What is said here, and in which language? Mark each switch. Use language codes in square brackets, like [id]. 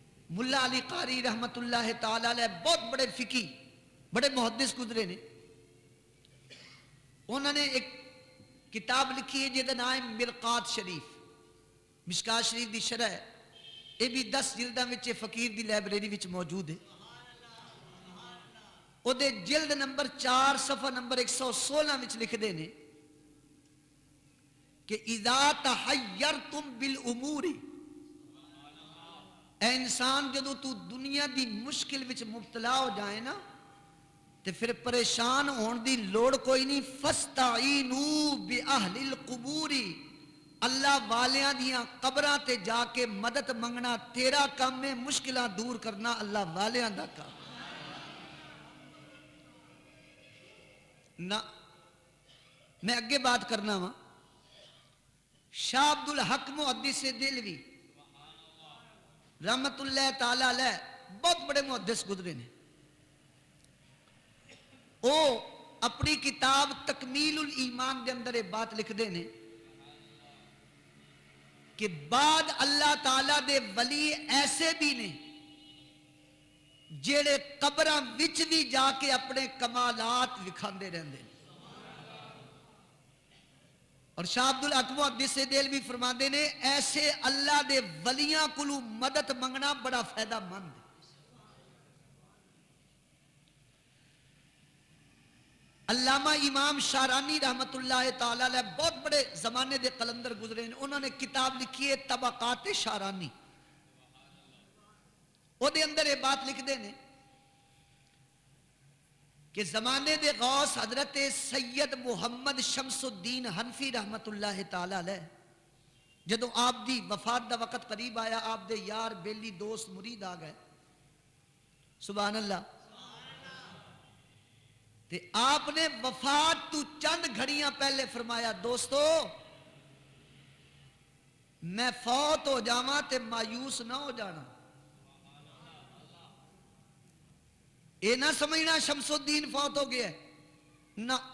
[pa] ملا علی قاری رحمت اللہ تعالی علیہ بہت بڑے فقی بڑے محدث گزرے نے. [ur] انہوں نے ایک کتاب لکھی ہے جہدا نام ہے مرقات شریف. [pa] مشکات شریف دی شرح ہے. یہ بھی 10 جلداں وچ فقیر دی لائبریری وچ موجود ہے. وہ دے جلد نمبر 4 صفحہ نمبر 116 وچ لکھ دے نے کہ [ar] اذا تحیرتم بالامور [pa] اے انسان جدو تو دنیا دی مشکل وچ مبتلا ہو جائے نا تے پھر پریشان ہون دی لوڑ کوئی نہیں. [ar] فاستعینوا باہل القبور [pa] اللہ والیاں دیاں قبراں تے جا کے مدد منگنا تیرا کام ہے. مشکلاں دور کرنا اللہ والیاں دا کام نہ. میں اگے بات کرنا وا. شاہ عبد الحق محدث دہلوی رحمت اللہ تعالی علیہ بہت بڑے محدث گزرے نے. وہ اپنی کتاب تکمیل الایمان دے اندر ایک بات لکھ دے نے کہ بعد اللہ تعالی دے ولی ایسے بھی نے جیڑے قبراں وچ بھی جا کے اپنے کمالات وکھاندے رہندے. اور شاہ عبد الحق محدث دہلوی فرماندے نے ایسے اللہ دے ولیاں کولوں مدد منگنا بڑا فائدہ مند ہے. علامہ امام شارانی رحمت اللہ تعالی علیہ بہت بڑے زمانے دے قلندر گزرے ہیں. [ur] انہوں نے کتاب لکھی ہے طبقات شارانی. [pa] وہ دے اندر یہ بات لکھ دے نے کہ زمانے دے غوث حضرت سید محمد شمس الدین حنفی رحمت اللہ تعالی علیہ جدو آپ دی وفات دا وقت قریب آیا آپ دے یار بیلی دوست مرید آ گئے. سبحان اللہ. تے آپ نے وفات تو چند گھڑیاں پہلے فرمایا دوستو میں فوت ہو جاواں تے مایوس نہ ہو جانا. اے نہ سمجھنا شمس الدین فوت ہو گیا ہے نہ.